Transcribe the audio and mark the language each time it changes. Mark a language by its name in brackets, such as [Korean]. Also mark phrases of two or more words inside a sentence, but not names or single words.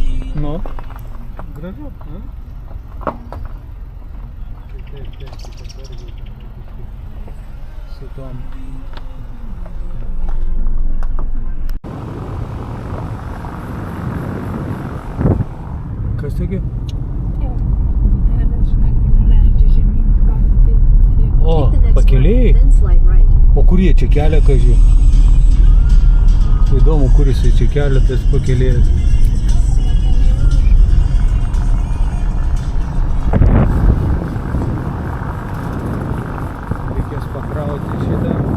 [Lithuanian] Nu, gražu, ne? Su tom. Kas taigi? Būdelės, žinai, kur nuleidžia žemyn. Va, taip. O, [English] Take the next [Lithuanian] pakeliai? [English] right, then slide right. [Lithuanian] O kur jie čia kelia, kažį? Įdomu, kur jis čia kelia, tas pakėlėjas. Reikės pakrauti šitą.